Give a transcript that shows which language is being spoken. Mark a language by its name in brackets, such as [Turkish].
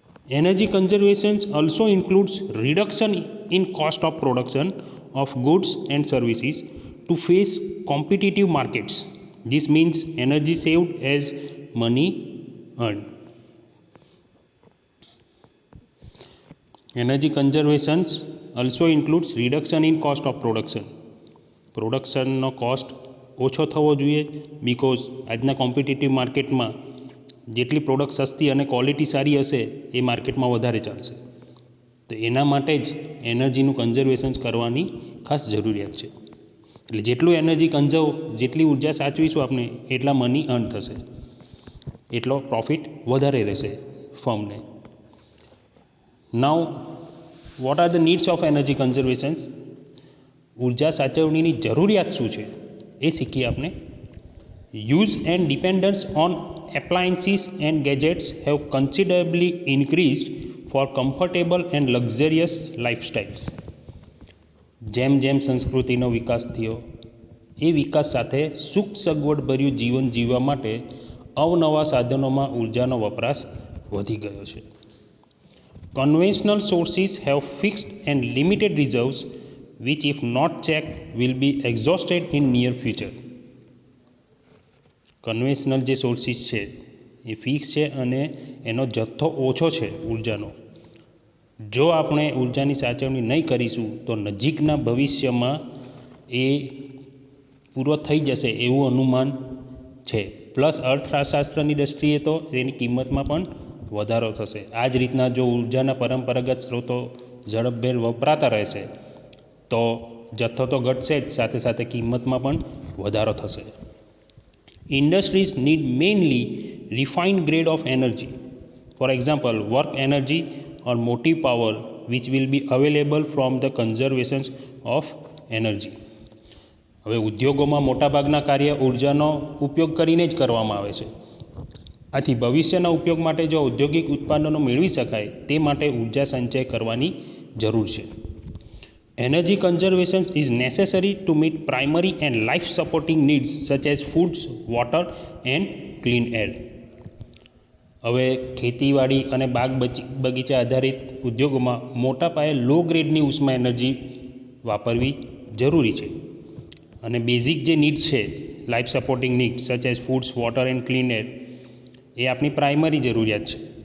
[English] Energy conservations also includes reduction in cost of production of goods and services to face competitive markets. This means energy saved as money earned. Energy conservation also includes reduction in cost of production. [Gujarati] પ્રોડક્શનનો cost ઓછો થવો જોઈએ, because આજના competitive માર્કેટમાં જેટલી product સસ્તી અને quality સારી હશે એ માર્કેટમાં વધારે ચાલશે. તો એના માટે જ એનર્જીનું કન્ઝર્વેશન્સ કરવાની ખાસ જરૂરિયાત છે. એટલે જેટલું એનર્જી જેટલી ઉર્જા સાચવીશું આપણે એટલા મની અર્ન થશે, એટલો પ્રોફિટ વધારે રહેશે ફર્મને. [English] Now what are the needs of energy conservations? [Gujarati] ઉર્જા સાચવણીની જરૂરિયાત શું છે એ શીખીએ આપણે. [English] Use and dependence on appliances and gadgets have considerably increased for comfortable and luxurious lifestyles. [Gujarati] જેમ જેમ સંસ્કૃતિનો વિકાસ થયો એ વિકાસ સાથે સુખ સગવડભર્યું જીવન જીવવા માટે અવનવા સાધનોમાં ઉર્જાનો વપરાશ વધી ગયો છે. [English] Conventional sources have fixed and limited reserves which if not checked will be exhausted in near future. [Gujarati] Conventional જે સોર્સિસ છે એ ફિક્સ છે અને એનો જથ્થો ઓછો છે ઉર્જાનો. જો આપણે ઉર્જાની સાચવણી નહીં કરીશું તો નજીકના ભવિષ્યમાં એ પૂરો થઈ જશે એવું અનુમાન છે. પ્લસ અર્થશાસ્ત્રની દૃષ્ટિએ તો એની કિંમતમાં પણ વધારો થશે. આ જ રીતના જો ઉર્જાના પરંપરાગત સ્ત્રોતો ઝડપભેર વપરાતા રહેશે તો જથ્થો તો ઘટશે જ, સાથે સાથે કિંમતમાં પણ વધારો થશે. [English] Industries need mainly refined grade of energy, for example work energy or motive power, which will be available from the conservation of energy. [Gujarati] હવે ઉદ્યોગોમાં મોટાભાગના કાર્ય ઉર્જાનો ઉપયોગ કરીને જ કરવામાં આવે છે. આથી ભવિષ્યના ઉપયોગ માટે જો ઔદ્યોગિક ઉત્પાદનો મેળવી શકાય તે માટે ઉર્જા સંચય કરવાની જરૂર છે. [English] Energy conservation is necessary to meet primary and life supporting needs such as foods, water and clean air. [Gujarati] હવે ખેતીવાડી અને બાગ બગીચા આધારિત ઉદ્યોગોમાં મોટા પાયે લો ગ્રેડની ઉષ્મા એનર્જી વાપરવી જરૂરી છે. અને બેઝિક જે નીડ્સ છે, [English] life supporting needs such as foods, water and clean air, [Gujarati] એ આપણી પ્રાઇમરી જરૂરિયાત છે.